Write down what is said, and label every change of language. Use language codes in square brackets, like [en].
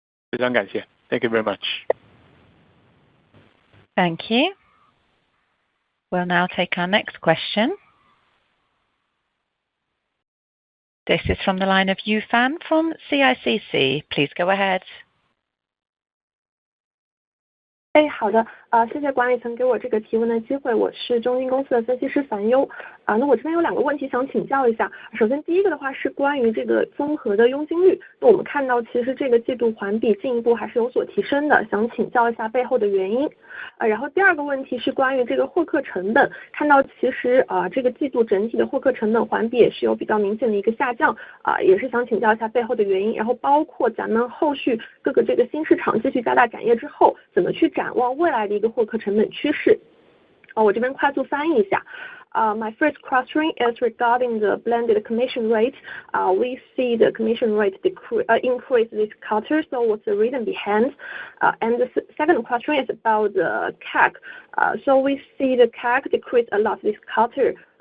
[zh] 非常感谢. [en] Thank you very much. Thank you. We'll now take our next question. This is from the line of Yu Fan from CICC. Please go ahead. [zh] 好的，谢谢管理层给我这个提问的机会，我是中金公司的分析师樊优。那我这边有2个问题想请教一下。首先第一个的话是关于这个综合的佣金率，那我们看到其实这个季度环比进一步还是有所提升的，想请教一下背后的原因。然后第2个问题是关于这个获客成本，看到其实这个季度整体的获客成本环比也是有比较明显的一个下降，也是想请教一下背后的原因，然后包括咱们后续各个这个新市场继续加大展业之后，怎么去展望未来的一个获客成本趋势。我这边快速翻译一下。 [en] My first question is regarding the blended commission rate. We see the commission rate increase this quarter, so what's the reason behind? And the second question is about the CAC. So we see the CAC decrease a lot this quarter.